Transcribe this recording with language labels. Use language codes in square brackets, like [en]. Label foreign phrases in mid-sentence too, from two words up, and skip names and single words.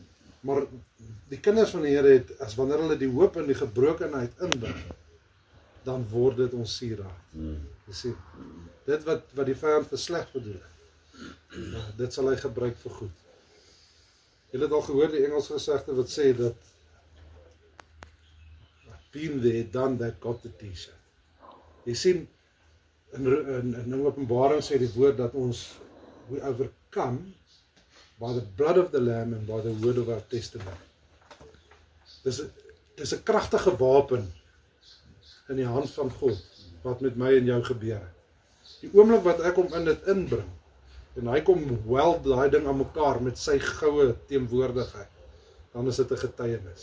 [af] Maar die kinders van die Here het, as wanneer hulle die hoop in die gebrokenheid inbring, dan word dit ons sieraad. Jy sien, dit wat die vyand vir sleg bedoel het, dit sal hy gebruik vir goed. Julle het al gehoor die Engels gesegde wat sê dat [en] been there, done that, got the t-shirt. [af] Jy sien, in Openbaring sê die woord dat [en] we overcome by the blood of the Lamb and by the word of our testament. [af] Dis 'n kragtige wapen in die hand van God wat met my en jou gebeur. Die oomblik wat ek hom in dit inbring en hy kom weld daai ding aan mekaar met sy goue teenwoordigheid, dan is dit 'n getuienis.